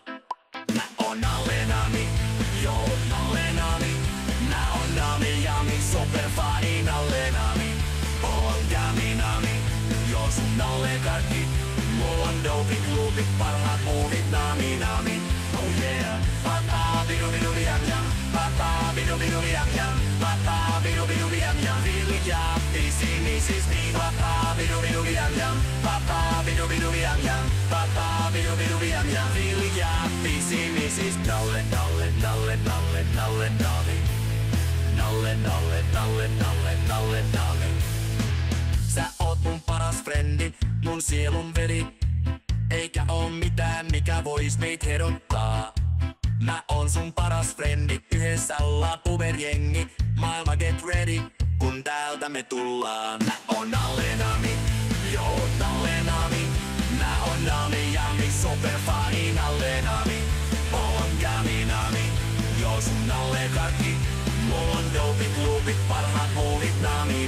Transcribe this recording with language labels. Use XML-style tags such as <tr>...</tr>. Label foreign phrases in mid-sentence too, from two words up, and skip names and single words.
<fi>Mä on Nami, joo Nami. Mä on Nami, superfani Nami. On Nami, joo sun kaikki. Mulla on dopit, loopit, parhaat movit Nami.</fi> <en>Oh yeah. Papa bidu yam yam, papa bidu yam yam, papa bidu yam yam. Really ja, Mrs. Me. Papa bidu yam yam, papa bidu yam yam, papa bidu yam yam. Really ja, Mrs. Nollen.</en> <fi>Sä oot mun paras frendi, mun sielun veri. Eikä oo mitään mikä vois meit herottaa. Mä oon sun paras frendi, yhdessä ollaan puberjengi.</fi> <en>Maailma get ready,</en> <fi>kun täältä me tullaan. Mä oon Nami, joo Nami. Mä oon Nami, superfani Nami. On Nami, joo sun kaikki. Mulla on dopit, loopit, parhaat movit Nami.</fi>